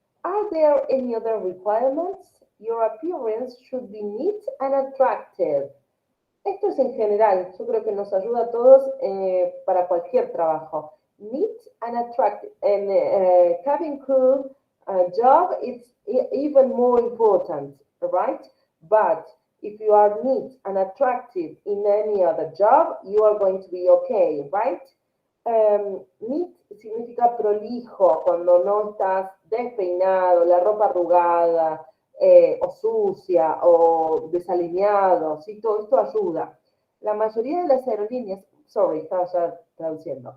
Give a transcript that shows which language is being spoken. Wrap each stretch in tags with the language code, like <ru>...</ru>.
<en>Are there any other requirements? Your appearance should be neat and attractive.</en> <es>Esto es en general, yo creo que nos ayuda a todos para cualquier trabajo.</es> <en>Neat and attractive. And cabin crew job is even more important, right? But if you are neat and attractive in any other job, you are going to be okay, right?</en> <es>Neat significa prolijo, cuando no estás despeinado, la ropa arrugada, o sucia o desalineado, ¿sí? Todo esto ayuda. La mayoría de las aerolíneas, sorry, estaba ya traduciendo.</es>